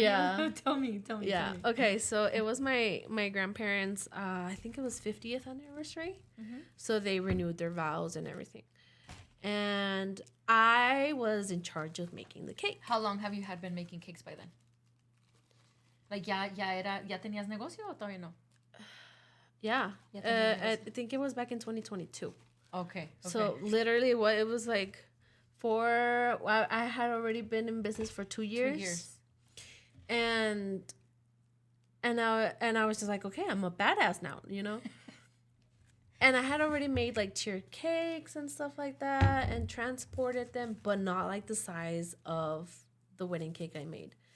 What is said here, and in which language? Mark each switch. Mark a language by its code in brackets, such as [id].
[en] Yeah. Tell me. Yeah. Okay, so it was my grandparents', I think it was 50th anniversary. Mm-hmm. So they renewed their vows and everything. And I was in charge of making the cake. How long have you been making cakes by then? [es] Like, ya tenías negocio o todavía no? [en] Yeah. I think it was back in 2022. Okay. So literally what it was like I had already been in business for 2 years. 2 years. And I was just like, okay, I'm a badass now, you know? And I had already made like tiered cakes and stuff like that and transported them, but not like the size of the wedding cake I made.